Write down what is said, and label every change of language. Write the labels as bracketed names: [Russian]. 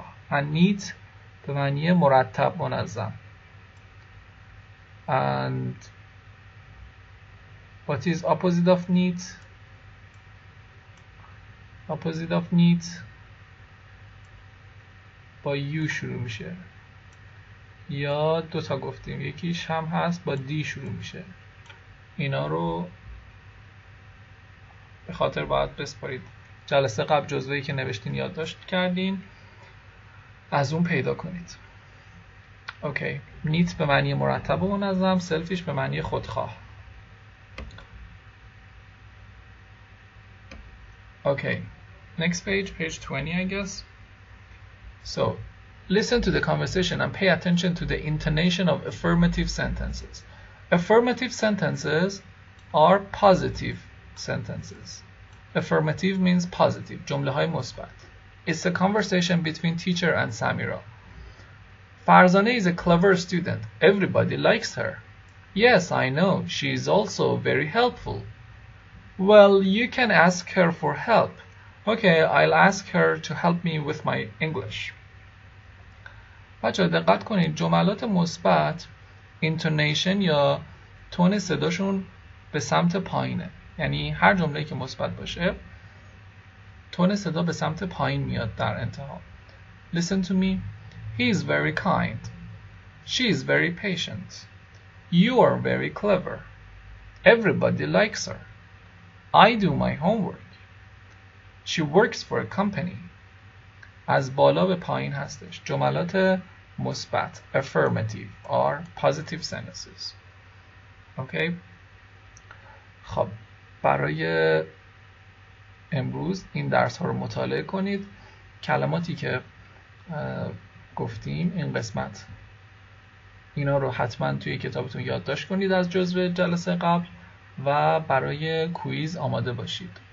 [English] And neat [Persian] به معنی مرتب، منظم. [English] And what is opposite of neat? Opposite of neat [Persian] با U شروع میشه. یا دوتا گفتیم، یکیش هم هست با D شروع میشه. اینا رو به خاطر باید بسپارید. جلسه قبل جزوه‌ای که نوشتین یادداشت کردین، از اون پیدا کنید. اوکی. نیت به معنی مرتب و منظم، سلفیش به معنی خودخواه. [English] Okay. Next page 20 I guess. So, listen to the conversation and pay attention to the intonation of affirmative sentences. Affirmative sentences are positive sentences. Affirmative means positive. [Persian] جمله های مثبت. [English] It's a conversation between teacher and Samira. Farzaneh is a clever student. Everybody likes her. Yes, I know. She is also very helpful. Well, you can ask her for help. Okay, I'll ask her to help me with my English. [Persian] بچه‌ها دقت کنید، جملات مثبت intonation یا تون صداشون به سمت پایینه. یعنی هر جمله‌ای که مثبت باشه تون صدا به سمت پایین میاد در انتها. [English] Listen to me. He is very kind. She is very patient. You are very clever. Everybody likes her. I do my homework. She works for a company. [Persian] از بالا به پایین هستش. جملات مثبت [English] affirmative are positive sentences. Okay. [Persian] خب برای امروز این درس ها رو مطالعه کنید. کلماتی که گفتیم این قسمت، اینا رو حتما توی کتابتون یادداشت کنید از جزو جلسه قبل و برای کویز آماده باشید.